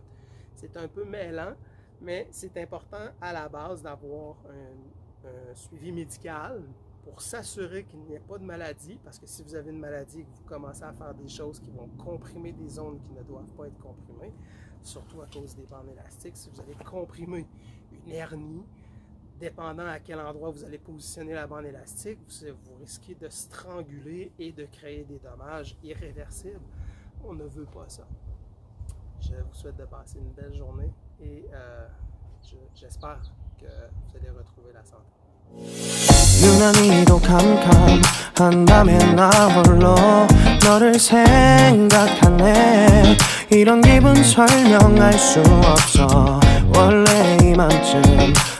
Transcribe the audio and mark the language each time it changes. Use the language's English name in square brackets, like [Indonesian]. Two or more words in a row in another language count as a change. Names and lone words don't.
[French] C'est un peu mêlant, mais c'est important à la base d'avoir un suivi médical pour s'assurer qu'il n'y ait pas de maladie, parce que si vous avez une maladie et que vous commencez à faire des choses qui vont comprimer des zones qui ne doivent pas être comprimées, surtout à cause des bandes élastiques, si vous allez comprimer une hernie, dépendant à quel endroit vous allez positionner la bande élastique, vous risquez de stranguler et de créer des dommages irréversibles. On ne veut pas ça. Je vous souhaite de passer une belle journée et j'espère que vous allez retrouver la santé. [Korean] 유난히도 캄캄한 밤에 나 홀로 너를 생각하네. 이런 기분 설명할 수 없어. 원래 이맘쯤